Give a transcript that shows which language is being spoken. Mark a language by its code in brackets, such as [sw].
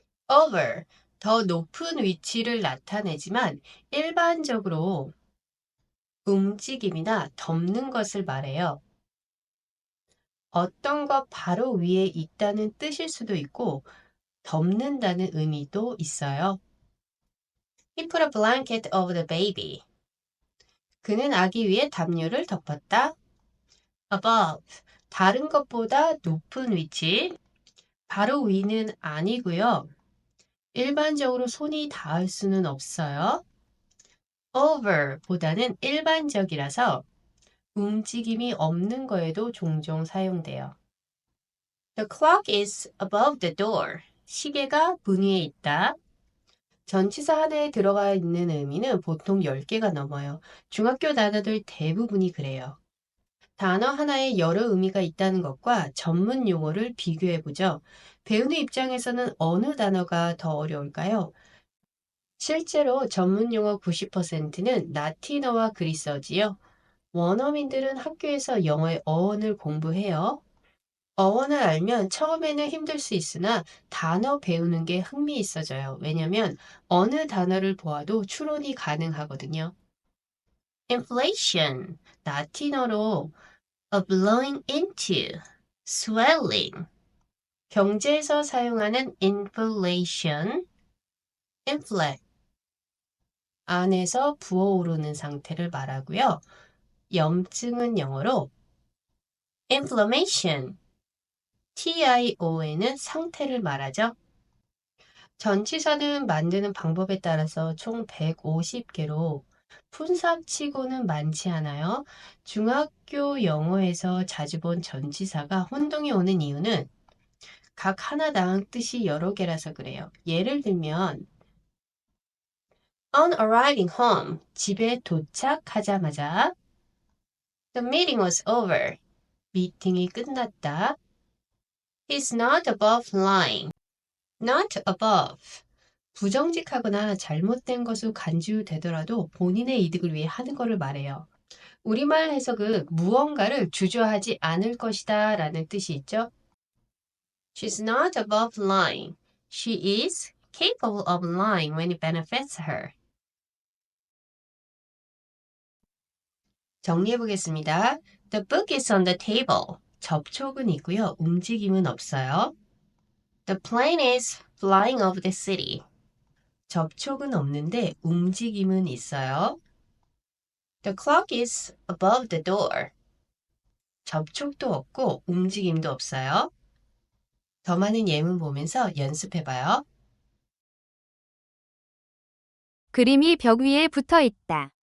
[ko] over, 더 높은 위치를 나타내지만 일반적으로 움직임이나 덮는 것을 말해요. 어떤 것 바로 위에 있다는 뜻일 수도 있고 덮는다는 의미도 있어요. [en] He put a blanket over the baby. [ko] 그는 아기 위에 담요를 덮었다. above, 다른 것보다 높은 위치. 바로 위는 아니고요. 일반적으로 손이 닿을 수는 없어요. over 보다는 일반적이라서 움직임이 없는 거에도 종종 사용돼요. [en] The clock is above the door. [ko] 시계가 문 위에 있다. 전치사 하나에 들어가 있는 의미는 보통 10개가 넘어요. 중학교 단어들 대부분이 그래요. 단어 하나에 여러 의미가 있다는 것과 전문 용어를 비교해보죠. 배우는 입장에서는 어느 단어가 더 어려울까요? 실제로 전문 용어 90%는 라틴어와 그리스어지요. 원어민들은 학교에서 영어의 어원을 공부해요. 어원을 알면 처음에는 힘들 수 있으나 단어 배우는 게 흥미있어져요. 왜냐면 어느 단어를 보아도 추론이 가능하거든요. inflation, 라틴어로 [en] a blowing into, swelling. [ko] 경제에서 사용하는 inflation, inflate, 안에서 부어오르는 상태를 말하고요. 염증은 영어로 inflammation, TION은 상태를 말하죠. 전치사는 만드는 방법에 따라서 총 150개로 푼삽치고는 많지 않아요. 중학교 영어에서 자주 본 전치사가 혼동이 오는 이유는 각 하나당 뜻이 여러 개라서 그래요. 예를 들면 [en] On arriving home, [ko] 집에 도착하자마자 [en] The meeting was over. [ko] 미팅이 끝났다. [en] He's not above lying. Not above. [ko] 부정직하거나 잘못된 것으로 간주되더라도 본인의 이득을 위해 하는 것을 말해요. 우리말 해석은 무언가를 주저하지 않을 것이다 라는 뜻이 있죠. [en] She's not above lying. She is capable of lying when it benefits her. [ko] 정리해 보겠습니다. [en] The book is on the table. [ko] 접촉은 있고요. 움직임은 없어요. [en] The plane is flying over the city. [ko] 접촉은 없는데 움직임은 있어요. [en] The clock is above the door. [ko] 접촉도 없고 움직임도 없어요. 더 많은 예문 보면서 연습해봐요. 그림이 벽 위에 붙어 있다.